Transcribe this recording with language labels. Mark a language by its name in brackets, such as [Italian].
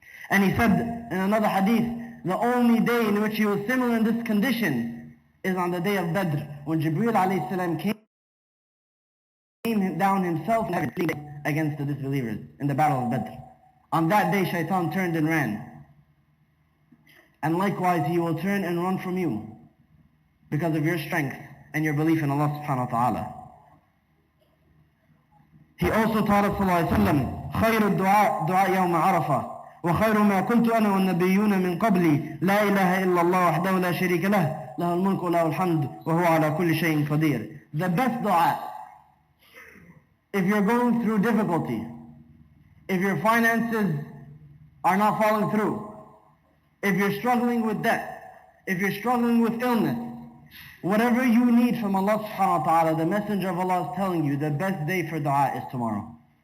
[English] And he said in another hadith, the only day in which he was similar in this condition is on the day of Badr, when Jibreel alayhi salam came down himself against the disbelievers in the battle of Badr. On that day, shaitan turned and ran. And likewise, he will turn and run from you because of your strength and your belief in Allah subhanahu wa ta'ala. He also taught us sallallahu alayhi wa sallam, [Arabic] خير الدعاء دعاء يوم عرفة وخير ما كنت أنا والنبيون من قبلي لا إله إلا الله وحده لا شريك له له الملك وله الحمد وهو على كل شيء قدير. [English] The best dua, if you're going through difficulty, if your finances are not falling through, if you're struggling with debt, if you're struggling with illness, whatever you need from Allah subhanahu wa ta'ala, the Messenger of Allah is telling you the best day for dua is tomorrow.